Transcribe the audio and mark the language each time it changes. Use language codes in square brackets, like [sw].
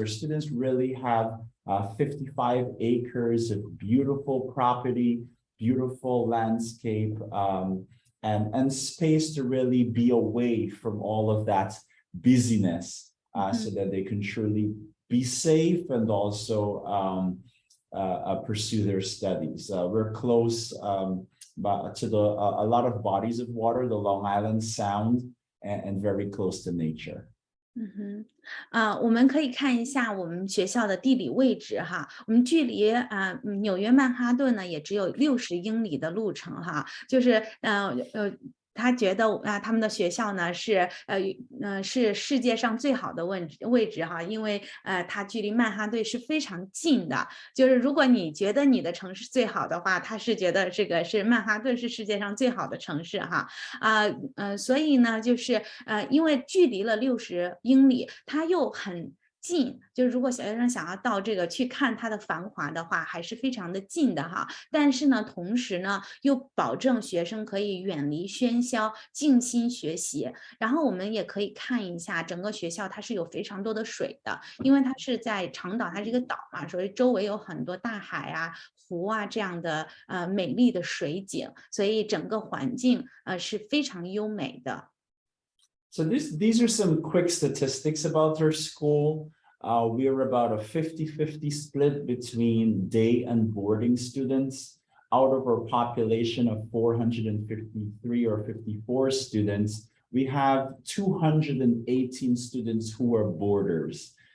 [en] Our students really have 55 acres of beautiful property, beautiful landscape, and space to really be away from all of that busyness, so that they can truly be safe and also pursue their studies. We're close to a lot of bodies of water, the Long Island Sound, and very close to nature. [zh] 我们可以看一下我们学校的地理位置哈，我们距离纽约曼哈顿呢也只有60英里的路程哈，就是他觉得他们的学校呢是世界上最好的位置哈，因为它距离曼哈顿是非常近的。就是如果你觉得你的城市最好的话，他是觉得这个是曼哈顿是世界上最好的城市哈。所以呢，就是因为距离了60英里，它又很近，就是如果学生想要到这个去看它的繁华的话，还是非常的近的哈。但是呢，同时呢，又保证学生可以远离喧嚣，静心学习。然后我们也可以看一下整个学校，它是有非常多的水的，因为它是在长岛，它是一个岛嘛，所以周围有很多大海啊、湖啊这样的美丽的水景，所以整个环境是非常优美的。 [en] So these are some quick statistics about our school. We're about a 50-50 split between day and boarding students. Out of our population of 453 or 54 students, we have 218 students who are boarders.